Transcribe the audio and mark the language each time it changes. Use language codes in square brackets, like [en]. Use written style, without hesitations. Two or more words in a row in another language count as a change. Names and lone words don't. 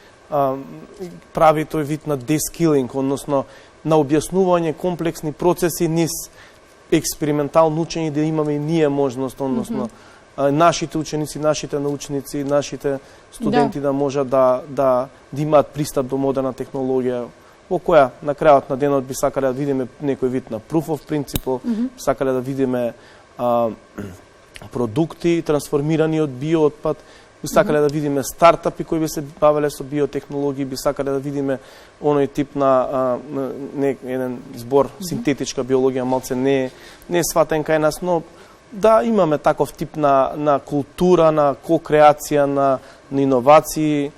[mk] прави тој вид на дескилинг, односно на објаснување комплексни процеси низ експериментално учење, да имаме и ние можност, односно нашите ученици, нашите научници, нашите студенти да можат да имаат пристап до модерна технологија, во која на крајот на денот би сакале да видиме некој вид на [en] proof of principle, [mk] сакале да видиме продукти трансформирани од биоотпад, би сакале да видиме стартапи кои би се бавеле со биотехнологии, би сакале да видиме оној тип на еден збор синтетичка биологија, малце не е сватен кај нас, но да имаме таков тип на култура, на ко-креација, на иновации.